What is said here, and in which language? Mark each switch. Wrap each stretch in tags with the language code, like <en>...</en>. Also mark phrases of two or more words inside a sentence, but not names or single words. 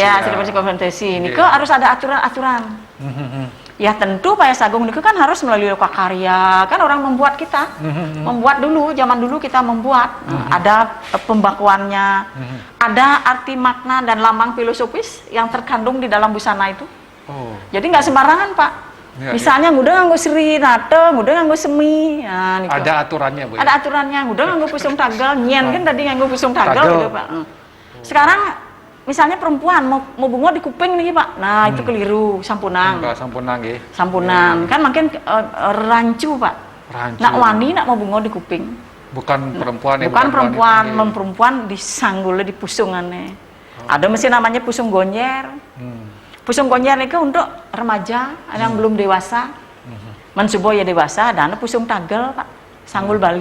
<id>Iya, sertifikasi kompetensi. Ini harus ada aturan-aturan. Ya tentu Payas Agung ini kan harus melalui lokakarya. Kan orang membuat kita. Membuat dulu, zaman dulu kita membuat. Ada pembakuannya. Ada arti makna dan lambang filosofis yang terkandung di dalam busana itu. Jadi nggak sembarangan, Pak. Misalnya</id> <ban>ngudah nganggo sri nate, ngudah nganggo semi.</ban> <id>Ada aturannya, Bu. Ada aturannya,</id> <ban>ngudah nganggo pusung tagal, nyen kan tadi nganggo pusung tagal gitu, Pak.</ban> <id>Sekarang misalnya perempuan mau bunga di kuping nih, Pak. Nah, itu keliru,</id> <ban>sampunang. Sampunang nggih. Sampunang.</ban> <id>Kan makin rancu, Pak. Rancu. Nak wani nak mau bunga di kuping. Bukan perempuan ya. Bukan perempuan disanggul di pusungannya. Ada mesin namanya pusung gonyer. Pusung gonyer itu untuk remaja yang belum dewasa, mensubo ya dewasa, dan pusung tagel, Pak, sanggul Bali.</id>